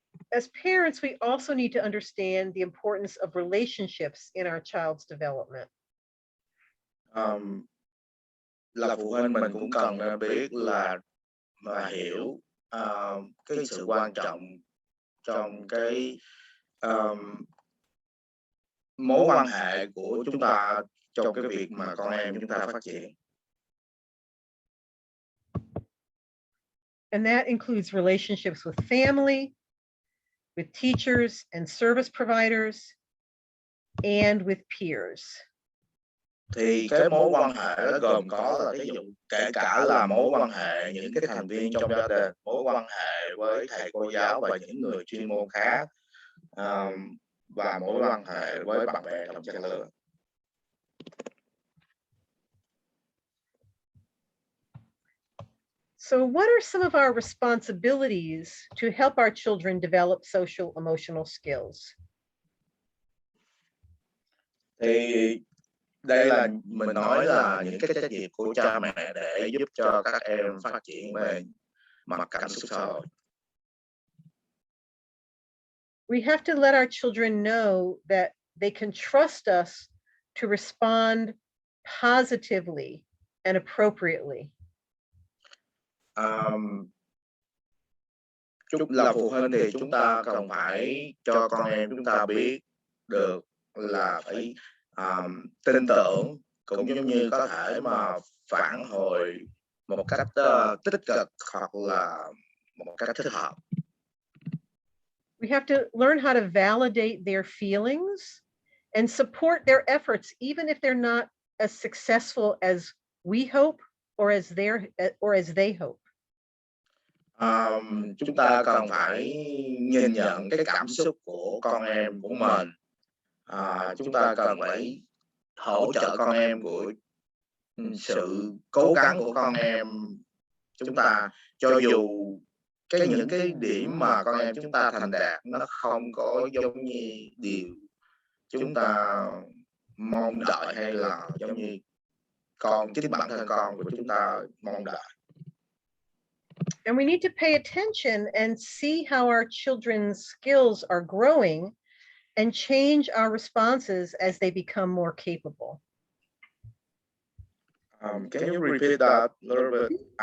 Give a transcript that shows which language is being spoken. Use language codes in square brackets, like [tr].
[en] As parents, we also need to understand the importance of relationships in our child's development. [vi] Là phụ huynh mình cũng cần biết là hiểu cái sự quan trọng trong cái mối quan hệ của chúng ta trong cái việc mà con em chúng ta phát triển. [en] And that includes relationships with family, with teachers and service providers, and with peers. [vi] Thì cái mối quan hệ nó gồm có là ví dụ kể cả là mối quan hệ những cái thành viên trong gia đình, mối quan hệ với thầy cô giáo và những người chuyên môn khác, và mối quan hệ với bạn bè đồng trang lứa. [en] So what are some of our responsibilities to help our children develop social emotional skills? [vi] Thì đây là mình nói là những cái trách nhiệm của cha mẹ để giúp cho các em phát triển về mặt cảm xúc xã hội. [en] We have to let our children know that they can trust us to respond positively and appropriately. [vi] Là phụ huynh thì chúng ta cần phải cho con em chúng ta biết được là phải tin tưởng, cũng giống như có thể mà phản hồi một cách tích cực hoặc là một cách thích hợp. [en] We have to learn how to validate their feelings and support their efforts, even if they're not as successful as we hope or as they hope. [vi] Chúng ta cần phải nhìn nhận cái cảm xúc của con em của mình. Chúng ta cần phải hỗ trợ con em của sự cố gắng của con em chúng ta, cho dù những cái điểm mà con em chúng ta thành đạt nó không có giống như điều chúng ta mong đợi, hay là giống như chính bản thân con của chúng ta mong đợi. [en] And we need to pay attention and see how our children's skills are growing and change our responses as they become more capable. Can you repeat that a little bit?